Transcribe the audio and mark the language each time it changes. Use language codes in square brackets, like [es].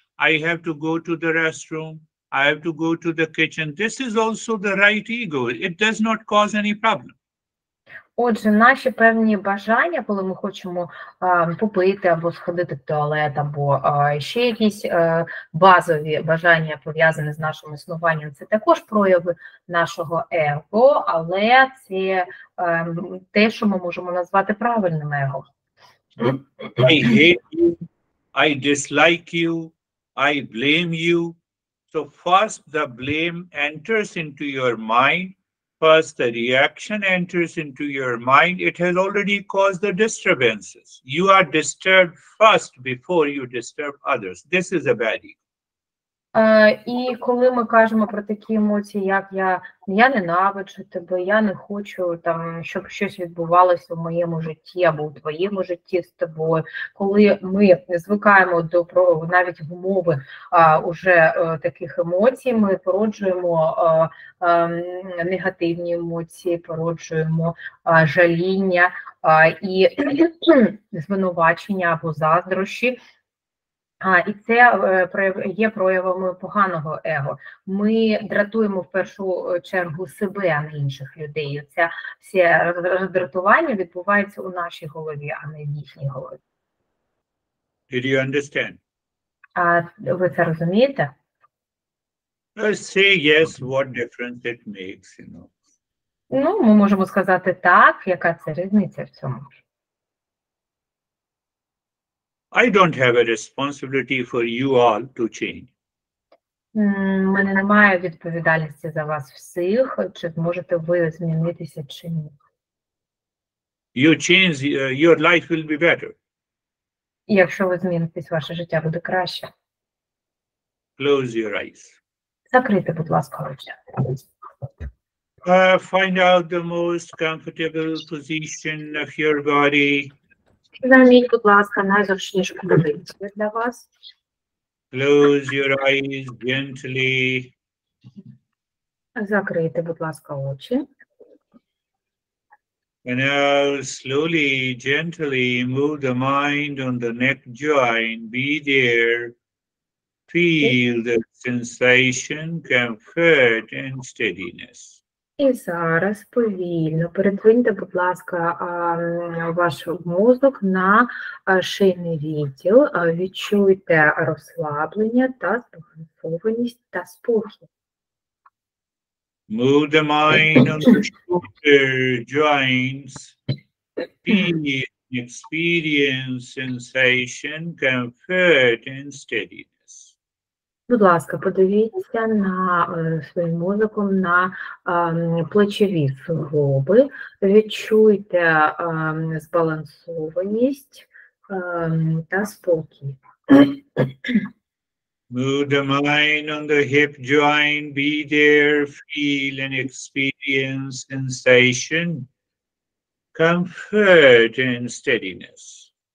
[en] I have to go to the restroom. I have to go to the kitchen. This is also the right ego. It does not cause any problem. [uk] Отже, наші певні бажання, коли ми хочемо попити або сходити в туалет, або ще якісь базові бажання, пов'язані з нашим існуванням, це також прояви нашого его, але це те, що ми можемо назвати правильним его. [en] I hate you. I dislike you. I blame you. So first the blame enters into your mind, first the reaction enters into your mind. It has already caused the disturbances. You are disturbed first before you disturb others. This is a bad ego. [uk] І коли ми кажемо про такі емоції, як я ненавиджу тебе, я не хочу там, щоб щось відбувалося в моєму житті або у твоєму житті з тобою, коли ми звикаємо до навіть в умови уже таких емоцій, ми породжуємо негативні емоції, породжуємо жаління і звинувачення або заздрощі. І це є проявами поганого его. Ми дратуємо в першу чергу себе, а не інших людей. Це все роздратування відбувається у нашій голові, а не в їхній голові. [en] Did you understand? [uk] Ви це розумієте? [en] Say yes, what difference it makes, you know. [uk] Ну, ми можемо сказати так, яка це різниця в цьому. [en] I don't have a responsibility for you all to change. [uk] У мене немає відповідальності за вас всіх, чи зможете ви змінитися чи ні. [en] You change, your life will be better. [uk] І якщо ви змінитесь, ваше життя буде краще. [en] Close your eyes. [uk] Закрийте, будь ласка, очі. [en] Find out the most comfortable position of your body. [uk] Займіть, будь ласка, найзручнішу позицію для вас. [en] Close your eyes gently. [uk] Закрийте, будь ласка, очі. [en] And now slowly, gently move the mind on the neck joint. Be there. Feel the sensation, comfort and steadiness. [uk] І зараз повільно передвиньте, будь ласка, ваш мозок на шийний відділ. Відчуйте розслаблення та збалансованість та спокій. [en] Move the mind on the shoulder joints. Feel, experience sensation, comfort and steadiness. [uk] Будь ласка, подивіться на своїм мозоком на плечові суглоби, відчуйте збалансованість та спокій. [en] Move the mind on the hip joint, be there, feel and experience sensation, comfort and steadiness.